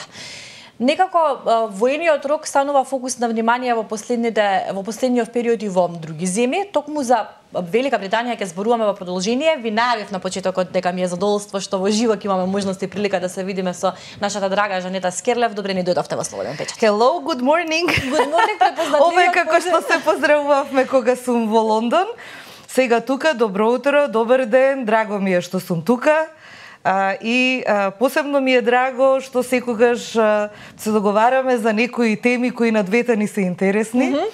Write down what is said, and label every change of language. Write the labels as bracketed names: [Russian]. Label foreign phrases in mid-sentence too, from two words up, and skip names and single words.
[Macedonian] Некако воениот рок станува фокус на внимание во последниот период и во други земји. Токму за Велика Британија ќе зборуваме во продолжение. Ви најавив на почетокот дека ми е задоволство што во живо ќе имаме можност и прилика да се видиме со нашата драга Жанета Скерлев. Добре ни дојдовте во Слободен печат. [English] Hello, good morning. Good morning, [Macedonian] препознатливиот. Ова е како што се поздравувавме кога сум во Лондон. Сега тука, добро утро, добар ден, драго ми е што сум тука. Посебно ми е драго што секогаш се договараме за некои теми кои на двете ни се интересни.